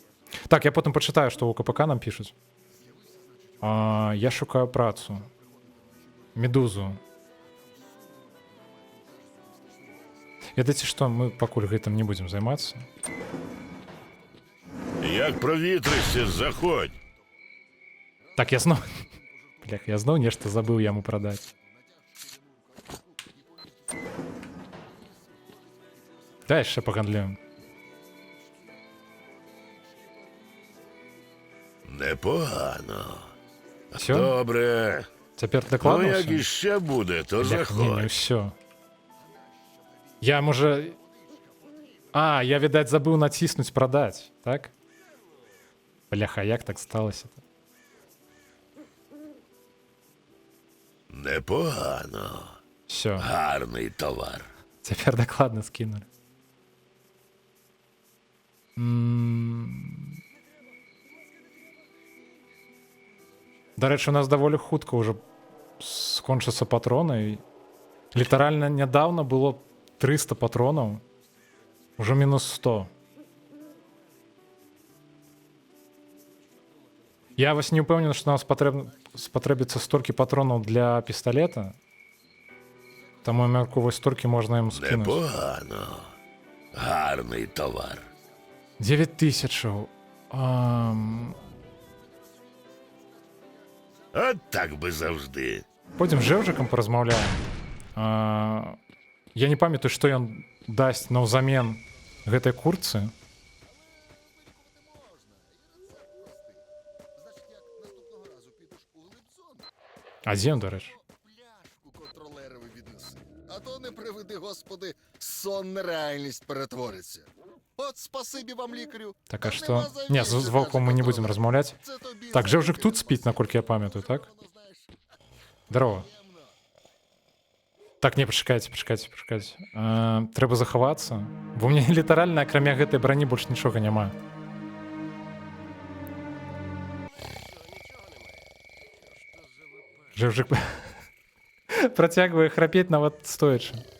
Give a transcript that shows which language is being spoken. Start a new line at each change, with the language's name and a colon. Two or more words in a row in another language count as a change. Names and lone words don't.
Belarusian: Так, я потым пачытаю, што ў КПК нам пішуць. Я шукаю працу. Медузу. Ведаеце што, мы пакуль гэтым не будзем займацца.
Ukrainian: Як провітришся, заходь.
Belarusian: Так, я знову... Блях, я знову нешта забыў яму прадаць. Дай яшчэ пагандлюем.
Ukrainian: Непогано.
Russian: Всё?
Ukrainian: Добре.
Belarusian: Цяпер Ну, дакладна як ўсё?
Ukrainian: іще буде, то
Belarusian: Блях, не
Ukrainian: заходь.
Belarusian: ўсё. Я, можа... А, я, відаць, забыў націснуць прадаць, так? Бляха, як так сталася-то?
Ukrainian: Непогано. Все, Гарний товар.
Belarusian: цяпер дакладна скінули. Дарэчы, у нас даволі хутка ўжо скончацца патроны. Літаральна нядаўна было 300 патронаў. Ужо мінус 100. Я вось не ўпэўнены, што нам спатрэбіцца столькі патронаў для пісталета. Таму я мяркую, вось столькі можна ім скінуць.
Ukrainian: Непогано. Гарний товар. 9000. От так би завжди.
Belarusian: Пойдзем з жэўжыкам паразмаўляем. Я не памятаю, што ён дасць наўзамен гэтай курцы. А дзе ён, дарэчы?
Ukrainian: Пляшку контролерові віднеси. А то не приведи, господи, сон на реальність перетвориться. От спасибі вам, лікарю.
Belarusian: Так, а
Ukrainian: Та
Belarusian: што?
Ukrainian: нема за
Belarusian: Не,
Ukrainian: віщо,
Belarusian: з ваўком мы не будзем
Ukrainian: каже
Belarusian: размаўляць.
Ukrainian: контролер. Це тобі
Belarusian: Так,
Ukrainian: за
Belarusian: жэўжык тут спіць, наколькі я памятаю, так?
Ukrainian: Воно, знаєш,
Belarusian: Здарова. Так, не, пачакайце. Трэба захавацца. Бо ў мяне літаральна, акрамя гэтай брані, больш нічога няма. Жэўжык працягвае храпець нават стоячы.